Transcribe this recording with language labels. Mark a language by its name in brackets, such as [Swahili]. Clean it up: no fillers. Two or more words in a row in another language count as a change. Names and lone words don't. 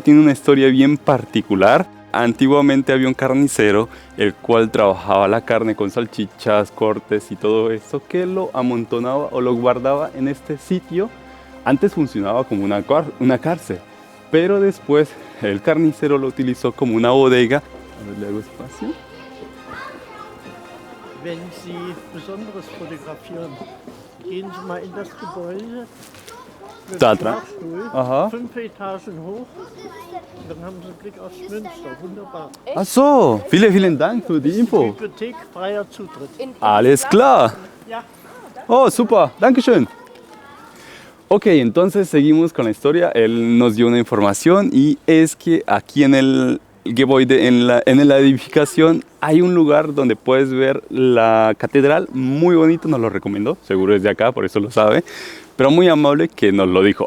[Spanish] Tiene una historia bien particular. Antiguamente había un carnicero, el cual trabajaba la carne con salchichas, cortes y todo eso, que lo amontonaba o lo guardaba en este sitio. Antes funcionaba como una cárcel, pero después el carnicero lo utilizó como una bodega. A ver, le hago espacio. [German] Wenn Sie Besonderes fotografieren, gehen Sie mal in das Gebäude mit Da dem dran? Fahrstuhl, Aha. 5 Etagen hoch, dann haben Sie einen Blick aufs Münster, wunderbar. Ach so, vielen Dank für die Info. Bibliothek, freier Zutritt. Alles klar. Ja. Oh, super, dankeschön. [Spanish] Ok, entonces seguimos con la historia. Él nos dio una información y es que aquí en el Gebäude, en la edificación, hay un lugar donde puedes ver la catedral. Muy bonito, nos lo recomendó. Seguro es de acá, por eso lo sabe. Pero muy amable que nos lo dijo.